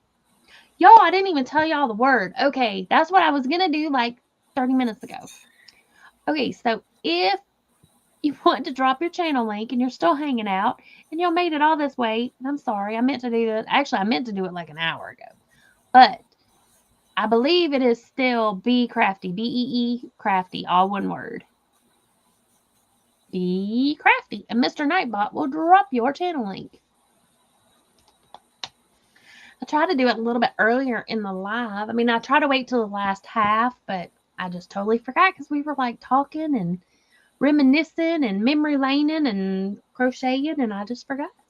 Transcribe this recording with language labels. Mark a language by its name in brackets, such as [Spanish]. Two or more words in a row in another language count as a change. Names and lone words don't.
[English] Y'all, I didn't even tell y'all the word. Okay, that's what I was going to do like 30 minutes ago. Okay, so if you want to drop your channel link and you're still hanging out and y'all made it all this way, I'm sorry. I meant to do that. Actually, I meant to do it like an hour ago. But I believe it is still Be Crafty. B-E-E Crafty, all one word. Be Crafty. And Mr. Nightbot will drop your channel link. I tried to do it a little bit earlier in the live. I mean, I tried to wait till the last half, but I just totally forgot because we were like talking and reminiscing and memory laning and crocheting, and I just forgot.